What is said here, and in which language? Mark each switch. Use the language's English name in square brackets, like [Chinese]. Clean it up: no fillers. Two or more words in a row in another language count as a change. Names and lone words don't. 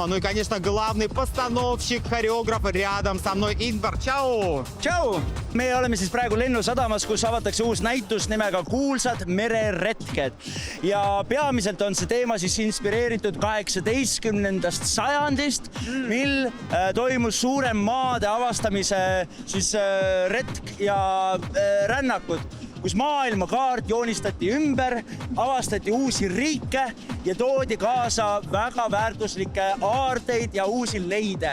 [Russian] Ну и, конечно, главный постановщик, хореограф rядом со mной. [Estonian] Ingvar, tšau! Tšau! Me oleme siis praegu Lennusadamas, kus avatakse uus näitus nimega Kuulsad mereretked. Ja peamiselt on see teema siis inspireeritud 18. sajandist, mil toimus suurem maade avastamise siis retk ja rännakud, kus maailmakaart joonistati ümber, avastati uusi riike ja toodi kaasa väga väärtuslikke aarteid ja uusi leide.